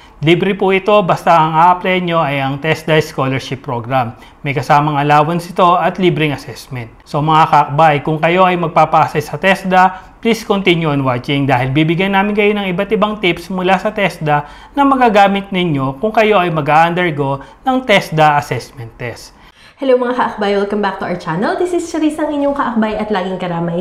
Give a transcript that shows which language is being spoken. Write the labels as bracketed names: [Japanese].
[Filipino] Libre po ito basta ang a-apply nyo ay ang TESDA Scholarship Program. May kasamang allowance ito at libreng assessment. So mga kakbay, kung kayo ay magpapa-assess sa TESDA, please continue on watching dahil bibigyan namin kayo ng iba't ibang tips mula sa TESDA na magagamit ninyo kung kayo ay mag-undergo ng TESDA Assessment Test. [English] Hello mga kaakbay! Welcome back to our channel. This is Charisse, [Filipino] ang inyong kaakbay at laging karamay.